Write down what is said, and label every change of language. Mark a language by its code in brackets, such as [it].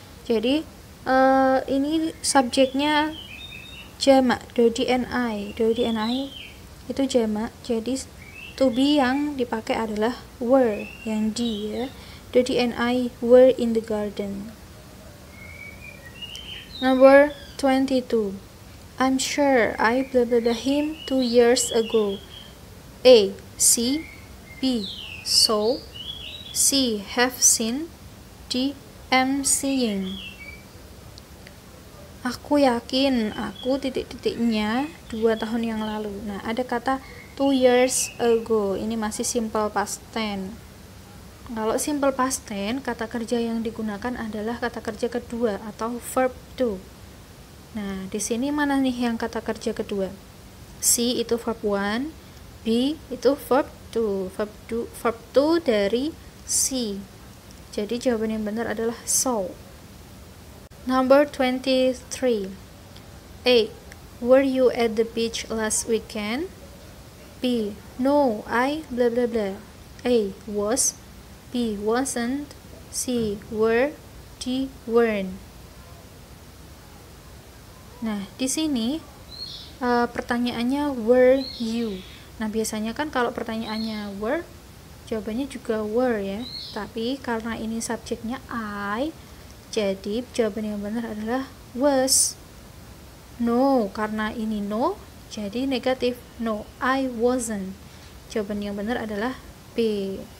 [id] Jadi ini subjeknya jamak, Dodi and I. Dodi and I itu jamak. Jadi to be yang dipakai adalah were, yang D ya. [en] Dodi and I were in the garden. Number 22. I'm sure I blah blah blah him 2 years ago. A, see. B, saw. C, have seen. D, am seeing. [id] Aku yakin, aku titik-titiknya 2 tahun yang lalu. Nah, ada kata [en] 2 years ago. [id] Ini masih simple past tense. Kalau simple past tense, kata kerja yang digunakan adalah kata kerja kedua atau verb to. Nah, di sini mana nih yang kata kerja kedua? C itu verb 1, B itu verb 2. Verb 2 dari C. Jadi jawaban yang benar adalah saw. [en] Number 23. A, were you at the beach last weekend? B, no, I blah blah blah. A, was. B, wasn't. C, were. D, weren't. [id] Nah, di sini pertanyaannya were you. Nah, biasanya kan kalau pertanyaannya were, jawabannya juga were ya. Tapi karena ini subjeknya I, jadi jawaban yang benar adalah was. No, karena ini no, jadi negatif. [en] No, I wasn't. [id] Jawaban yang benar adalah B.